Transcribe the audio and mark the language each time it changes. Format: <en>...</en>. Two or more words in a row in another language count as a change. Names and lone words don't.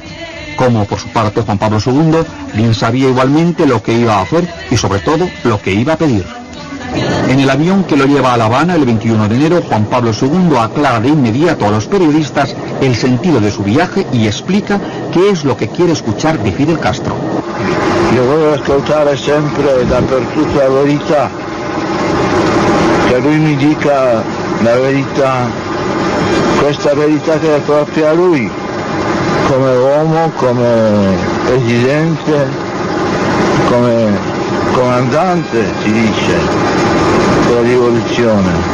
<es>Como por su parte Juan Pablo II bien sabía igualmente lo que iba a hacer y sobre todo lo que iba a pedir. En el avión que lo lleva a La Habana el 21 de enero, Juan Pablo II aclara de inmediato a los periodistas el sentido de su viaje y explica qué es lo que quiere escuchar de Fidel Castro.</es> <it>Io voglio ascoltare sempre dappertutto la verità, che lui mi dica la verità, questa verità che è propria a lui, come uomo, come presidente, come comandante, si dice, della rivoluzione.</it>